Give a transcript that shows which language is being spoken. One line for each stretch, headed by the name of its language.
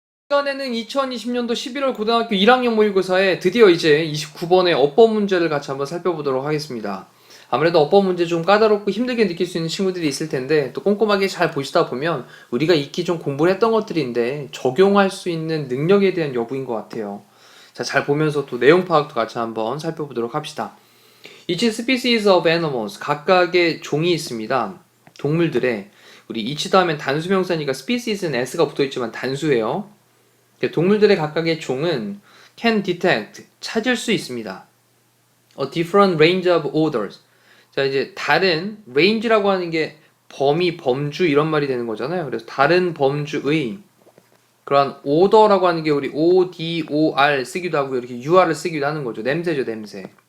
Korean: 이번에는 2020년도 11월 고등학교 1학년 모의고사에 드디어 이제 29번의 어법 문제를 같이 한번 살펴보도록 하겠습니다. 아무래도 어법 문제 좀 까다롭고 힘들게 느낄 수 있는 친구들이 있을 텐데 또 꼼꼼하게 잘 보시다 보면 우리가 익히 좀 공부를 했던 것들인데 적용할 수 있는 능력에 대한 여부인 것 같아요. 자, 잘 보면서 또 내용 파악도 같이 한번 살펴보도록 합시다.
English: Each species of animals,
Korean: 각각의 종이 있습니다. 동물들의, 우리 each 다음엔 단수명사니까 species는 s가 붙어있지만 단수예요. 동물들의 각각의 종은
English: can detect,
Korean: 찾을 수 있습니다.
English: A different range of odors.
Korean: 자, 이제 다른, range라고 하는 게 범위, 범주 이런 말이 되는 거잖아요. 그래서 다른 범주의 그런 odor라고 하는 게 우리 odor 쓰기도 하고 이렇게 ur을 쓰기도 하는 거죠. 냄새죠, 냄새.